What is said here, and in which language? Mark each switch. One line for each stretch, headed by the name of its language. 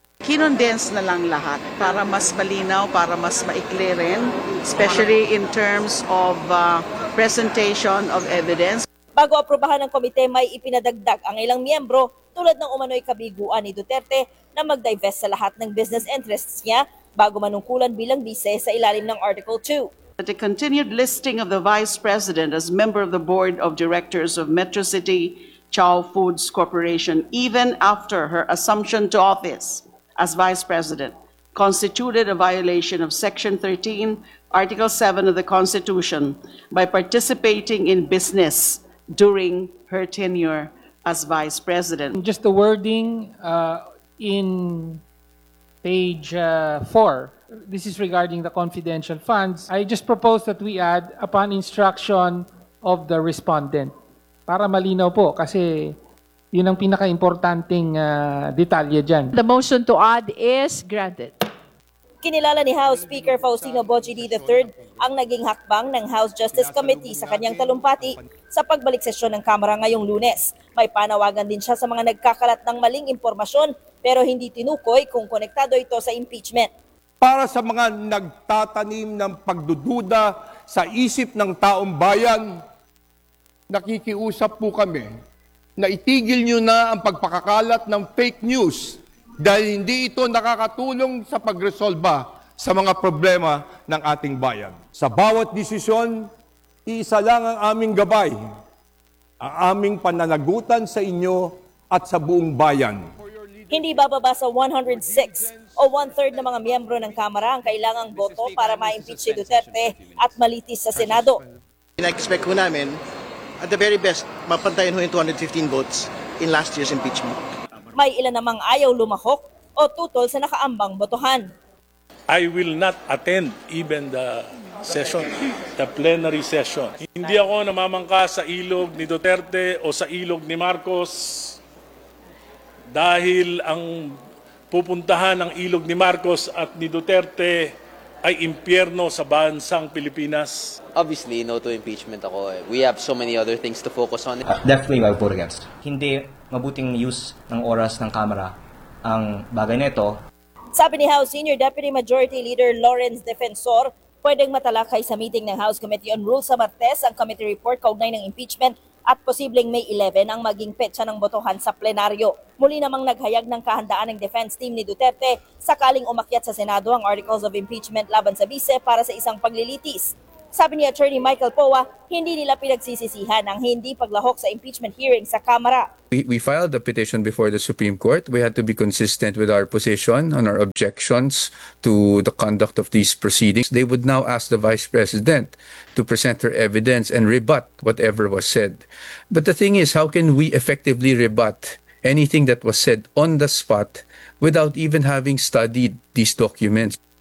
Filipino: Kinondense na lang lahat para mas malinaw, para mas maikli rin,
English: especially in terms of presentation of evidence.
Filipino: Bago aprobahan ng komite, may ipinadagdag ang ilang miyembro tulad ng umano'y kabiguan ni Duterte na mag-divest sa lahat ng business interests niya bago manungkulan bilang bise sa ilalim ng Article 2.
English: The continued listing of the Vice President as member of the Board of Directors of Metro City Chow Foods Corporation even after her assumption to office as Vice President constituted a violation of Section 13, Article 7 of the Constitution by participating in business during her tenure as Vice President. Just the wording in page 4, this is regarding the confidential funds. I just propose that we add upon instruction of the respondent.
Filipino: Para malinaw po, kasi yun ang pinaka-importanting detalye dyan.
English: The motion to add is granted.
Filipino: Kinilala ni House Speaker Faustino Bongbongchi III ang naging hakbang ng House Justice Committee sa kanyang talumpati sa pagbalik sesyon ng Kamara ngayong Lunes. May panawagan din siya sa mga nagkakalat ng maling impormasyon pero hindi tinukoy kung konektado ito sa impeachment. Para sa mga nagtatanim ng pagdududa sa isip ng taong bayan, nakikiusap po kami na itigil niyo na ang pagpakakalat ng fake news dahil hindi ito nakakatulong sa pagresolba sa mga problema ng ating bayan. Sa bawat desisyon, isa lang ang aming gabay, ang aming pananagutan sa inyo at sa buong bayan. Hindi bababa sa 106 o one-third ng mga miyembro ng Kamara ang kailangang boto para ma-impeach si Duterte at malitis sa Senado. Ina-expect ko namin,
English: at the very best,
Filipino: mapantayin ho yung
English: 215 votes in last year's impeachment.
Filipino: May ilan namang ayaw lumahok o tutol sa nakaambang botohan.
English: I will not attend even the session, the plenary session.
Filipino: Hindi ako namamangka sa ilog ni Duterte o sa ilog ni Marcos dahil ang pupuntahan ng ilog ni Marcos at ni Duterte ay impyerno sa bansang Pilipinas.
English: Obviously, no to impeachment ako. We have so many other things to focus on. Definitely, I vote against.
Filipino: Hindi mabuting use ng oras ng Kamara ang bagay nito. Sabi ni House Senior Deputy Majority Leader Lawrence Defensor, pwedeng matalakay sa meeting ng House Committee on Rules sa Martes ang committee report kaugnay ng impeachment at posibleng May 11 ang maging petsa ng botohan sa plenaryo. Muli namang naghayag ng kahandaan ng defense team ni Duterte sakaling umakyat sa Senado ang articles of impeachment laban sa bise para sa isang paglilitis. Sabi ni Attorney Michael Poa, hindi nila pinagsisisihan ang hindi paglahok sa impeachment hearing sa Kamara.
English: We filed a petition before the Supreme Court. We had to be consistent with our position and our objections to the conduct of these proceedings. They would now ask the Vice President to present her evidence and rebut whatever was said. But the thing is, how can we effectively rebut anything that was said on the spot without even having studied these documents?